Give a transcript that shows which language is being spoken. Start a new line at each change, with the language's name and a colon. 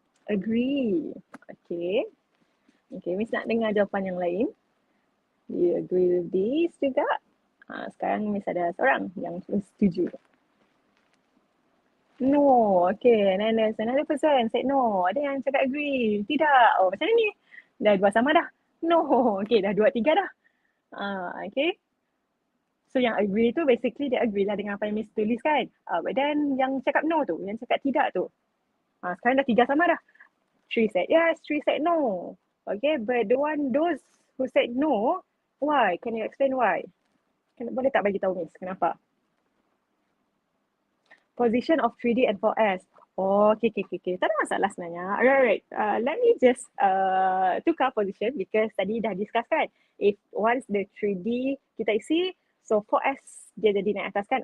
Malay: Agree. Okay. Okay, Miss nak dengar jawapan yang lain.
English: Do you agree with this
Malay: juga? Sekarang Miss ada seorang yang setuju.
English: No. Okay, and then there's another person said no.
Malay: Ada yang cakap agree. Tidak. Oh, macam ni. Dah 2 sama dah. No. Okay, dah 2, 3 dah. Okay. So yang agree tu basically dia agree lah dengan apa yang Miss tulis kan.
English: But then
Malay: yang cakap no tu, yang cakap tidak tu. Sekarang dah 3 sama dah.
English: 3 said yes, 3 said no. Okay, but those who said no, why? Can you explain why?
Malay: Boleh tak bagi tahu Miss kenapa?
English: Position of 3D and 4S. Oh, okay.
Malay: Tak ada masalah sebenarnya.
English: Alright. Let me just
Malay: tukar
English: position because
Malay: tadi dah
English: discuss kan. If once the
Malay: 3D kita isi, so 4S dia jadi naik atas kan.